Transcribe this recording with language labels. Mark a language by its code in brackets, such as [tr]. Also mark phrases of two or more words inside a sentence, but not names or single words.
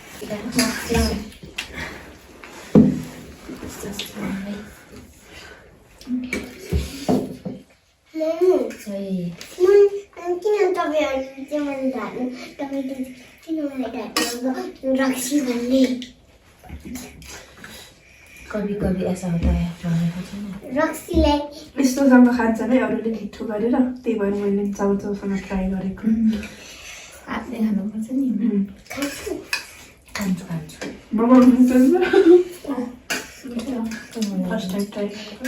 [ne] किन तपाईँहरू चाहिँ मलाई ढाल्नु तपाईँले किन मलाई ढाल्नु रक्सी भन्ने [hi] कभी कभी ऐसा होता है [ne] रक्सीलाई यस्तोसँग खान्छ नै अरूले मिठो गरेर त्यही भएर मैले चाउचाउसँग ट्राई गरेको हातले खानुपर्छ नि खान्छु खान्छु खान्छु [en] first time try [ne] गरेको